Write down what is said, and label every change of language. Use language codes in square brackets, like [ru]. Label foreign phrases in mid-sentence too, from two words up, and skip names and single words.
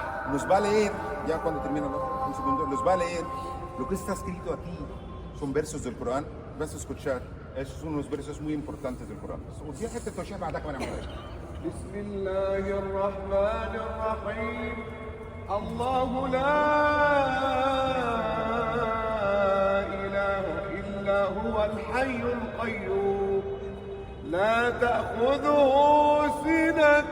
[es] nos va a leer, ya cuando termina, un segundo, nos va a leer lo que está escrito aquí. Son versos del Corán, vas a escuchar. Esos son unos versos muy importantes del Corán. [ar] بسم الله الرحمن الرحيم الله لا إله إلا هو الحي القيوم لا تأخذه سنة